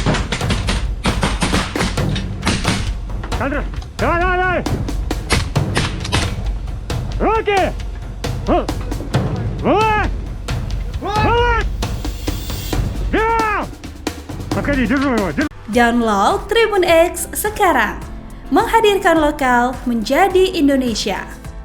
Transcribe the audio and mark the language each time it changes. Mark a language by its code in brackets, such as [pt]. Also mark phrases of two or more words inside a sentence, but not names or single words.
[ru] Контроль! Давай! Руки! Вылазь! Бегом! Подходи, держу его! [id] Download Tribun X sekarang. Menghadirkan lokal menjadi Indonesia.